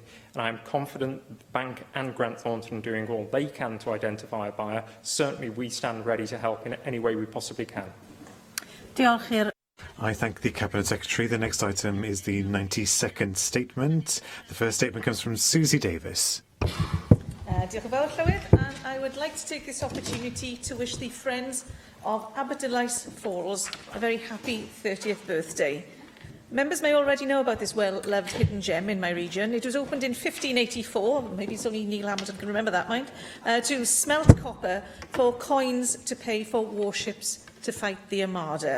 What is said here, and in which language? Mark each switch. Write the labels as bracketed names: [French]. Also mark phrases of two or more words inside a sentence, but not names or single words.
[English] And I am confident the bank and Grant Thornton are doing all they can to identify a buyer. Certainly, we stand ready to help in any way we possibly can. I thank the Cabinet Secretary. The next item is the 92nd statement. The first statement comes from Susie Davis. [Welsh] Diolch yn fawr, Llywyd, [English] and I would like to take this opportunity to wish the Friends of Aberdeenlice Falls a very happy 30th birthday. Members may already know about this well-loved hidden gem in my region. It was opened in 1584, maybe it's only Neil Hamilton can remember that, mind, to smelt copper for coins to pay for warships to fight the Armada.